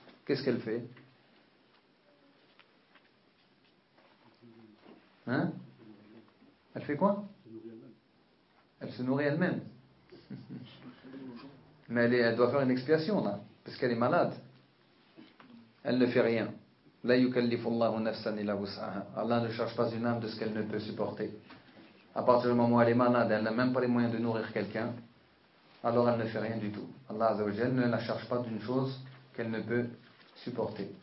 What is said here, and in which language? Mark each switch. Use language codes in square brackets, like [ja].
[fr] Qu'est-ce qu'elle fait ? Hein ? Elle fait quoi ? Elle se nourrit elle-même. Mais elle doit faire une expiation, là, parce qu'elle est malade. Elle ne fait rien. [ar] لا يكلف الله نفسا الا وسعها. [fr] Allah ne charge pas une âme de ce qu'elle ne peut supporter. À partir du moment où elle est malade, elle n'a même pas les moyens de nourrir quelqu'un, alors elle ne fait rien du tout. Allah Azza wa Jalla ne la charge pas d'une chose qu'elle ne peut supporter.